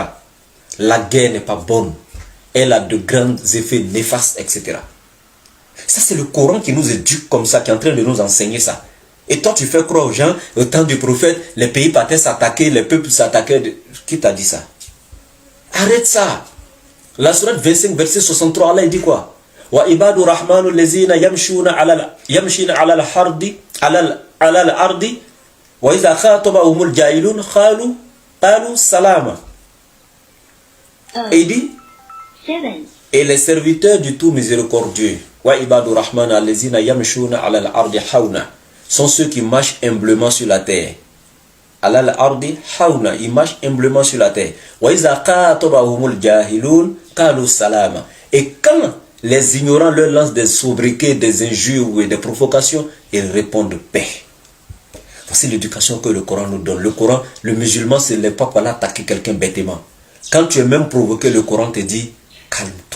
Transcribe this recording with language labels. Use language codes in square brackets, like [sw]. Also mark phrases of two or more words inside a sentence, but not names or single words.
[fr] La guerre n'est pas bonne. Elle a de grands effets néfastes, etc. Ça, c'est le Coran qui nous éduque comme ça, qui est en train de nous enseigner ça. Et toi, tu fais croire aux gens, au temps du prophète, les pays partaient s'attaquer, les peuples s'attaquaient. Qui t'a dit ça? Arrête ça. La sourate 25, verset 63, Allah il dit quoi? [ar] وعباد الرحمن الذين يمشون على الأرض وإذا خاطبهم الجاهلون قالوا سلاما. [fr] Et il dit, et les serviteurs du tout miséricordieux, [ar] وعباد الرحمن الذين يمشون على الأرض هونا, [fr] sont ceux qui marchent humblement sur la terre. [ar] على الأرض هونا, [fr] ils marchent humblement sur la terre. [ar] وإذا خاطبهم الجاهلون قالوا سلاما. [fr] Et quand les ignorants leur lancent des sobriquets, des injures et des provocations, ils répondent paix. Voici l'éducation que le Coran nous donne. Le Coran, le musulman, ce n'est pas pour aller attaquer quelqu'un bêtement. Quand tu es même provoqué, le Coran te dit calme-toi.